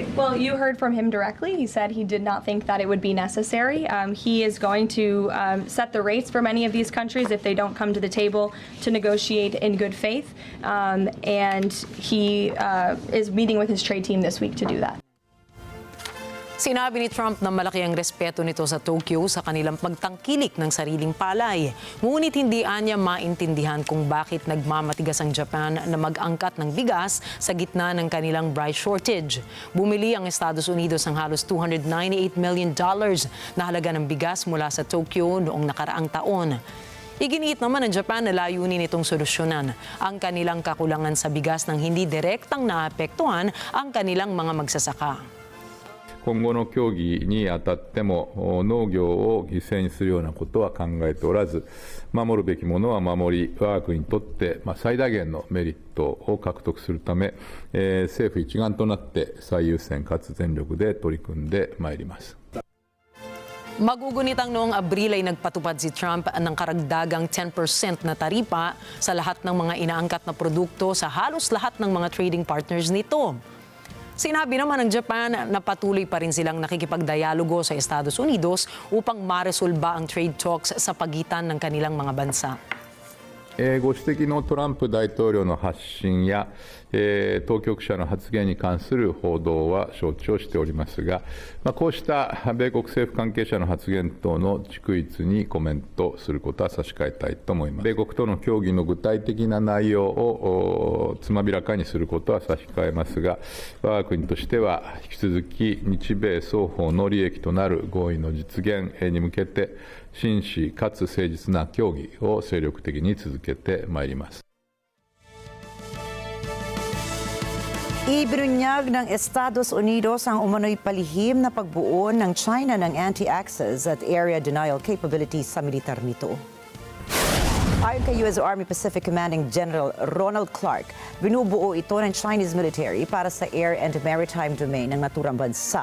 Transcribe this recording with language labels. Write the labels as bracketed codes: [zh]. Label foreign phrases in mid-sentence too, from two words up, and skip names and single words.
[en] Well, you heard from him directly. He said he did not think that it would be necessary. He is going to set the rates for many of these countries if they don't come to the table to negotiate in good faith. And he is meeting with his trade team this week to do that. [tl] Sinabi ni Trump na malaki ang respeto nito sa Tokyo sa kanilang pagtangkilik ng sariling palay. Ngunit hindi anya maintindihan kung bakit nagmamatigas ang Japan na mag-angkat ng bigas sa gitna ng kanilang [en] rice shortage. [tl] Bumili ang Estados Unidos ng halos $298 million na halaga ng bigas mula sa Tokyo noong nakaraang taon. Iginiit naman ng Japan na layunin itong solusyonan ang kanilang kakulangan sa bigas nang hindi direktang naapektuhan ang kanilang mga magsasaka. [ja] 今後の協議にあたっても農業を犠牲にするようなことは考えておらず、守るべきものは守り、我が国にとって最大限のメリットを獲得するため、政府一丸となって最優先かつ全力で取り組んでまいります。 [tl] Magugunitang noong Abril ay nagpatupad si Trump ng karagdagang 10% na taripa sa lahat ng mga inaangkat na produkto sa halos lahat ng mga [en] trading partners [tl] nito. Sinabi naman ng Japan na patuloy pa rin silang nakikipagdialogo sa Estados Unidos upang maresolba ang [en] trade talks [tl] sa pagitan ng kanilang mga bansa. [ja] ご指摘のトランプ大統領の発信や、当局者の発言に関する報道は承知をしておりますが、こうした米国政府関係者の発言等の逐一にコメントすることは差し控えたいと思います。米国との協議の具体的な内容をつまびらかにすることは差し控えますが、我が国としては引き続き日米双方の利益となる合意の実現に向けて、真摯かつ誠実な協議を精力的に続けてまいります。 [tl] Ibinunyag ng Estados Unidos ang umano'y palihim na pagbuo ng China ng anti-access at [en] area denial capabilities [tl] sa militar nito. Ayon kay U.S. Army Pacific Commanding General Ronald Clark, binubuo ito ng [en] Chinese military [tl] para sa [en] air and maritime domain [tl] ng naturang bansa.